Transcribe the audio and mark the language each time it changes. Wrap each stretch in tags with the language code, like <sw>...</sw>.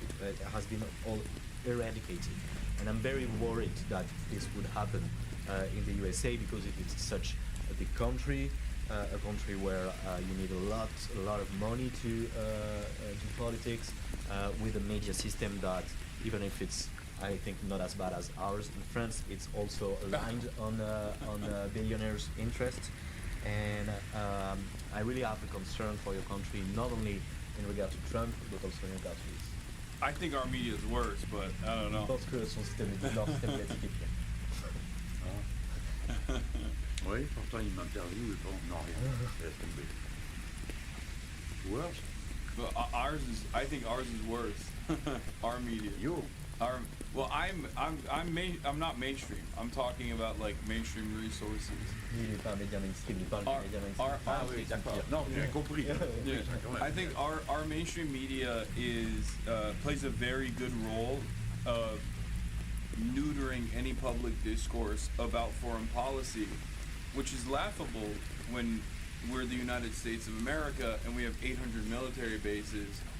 <en>It has been all eradicated, and I'm very worried that this would happen in the USA because it is such a big country, a country where you need a lot of money to do politics, with a media system that, even if it's, I think, not as bad as ours in France, it's also aligned on billionaires' interests. And I really have a concern for your country, not only in regard to Trump, but also in regard to this. I think our media is worse, but I don't know.</en> <fr>Je pense que son système médiatique est pire. Oui, pourtant il m'interviewe et bon, non, rien. Laisse tomber. Worse?</fr> <en>But I think ours is worse. Our media. You? Well, I'm not mainstream. I'm talking about like mainstream resources.</en> <fr>Il n'est pas un média mainstream, il parle du média mainstream. Oui, d'accord. Non, j'ai compris.</fr> <en>Yeah. I think our mainstream media plays a very good role of neutering any public discourse about foreign policy, which is laughable when we're the United States of America and we have 800 military bases.</en>